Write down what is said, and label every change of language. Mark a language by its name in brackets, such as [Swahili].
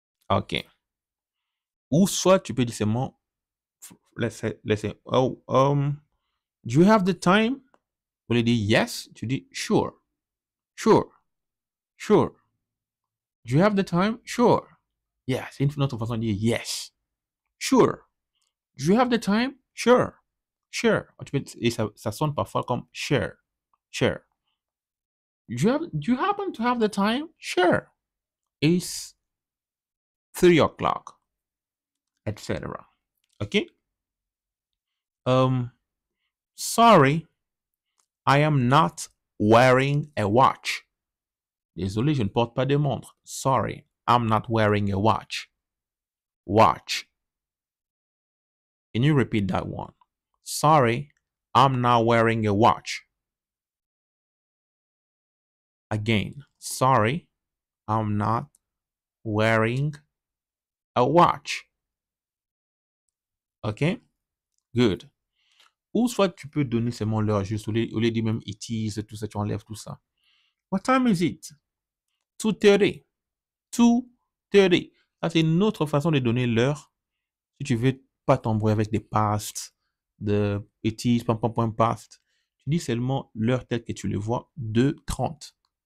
[English] OK. [French] Ou soit tu peux dire seulement, [English] let's say, oh, do you have the time? [French] Vous voulez dire [English] yes? [French] Tu dis [English] sure. Sure. Sure. Do you have the time? Sure. [French] Yeah, c'est une autre façon de dire yes. [English] Sure. Do you have the time? Sure. Sure. [French] Et ça sonne parfois comme share. [English] Share. Do you happen to have the time? Sure. It's 3 o'clock. Etc. OK? Sorry, I am not wearing a watch. [French] Désolé, je ne porte pas de montre. [English] Sorry, I'm not wearing a watch. Watch. Can you repeat that one? Sorry, I'm not wearing a watch. Again, sorry, I'm not wearing a watch. OK? Good. [French] Ou soit tu peux donner seulement l'heure juste, au lieu de dire même it is, tout ça, tu enlèves tout ça. [English] What time is it? [French] 2:30. 2:30. Ça, c'est une autre façon de donner l'heure. Si tu veux pas t'embrouiller avec des past, de it is, past, tu dis seulement l'heure telle que tu le vois, 2:30.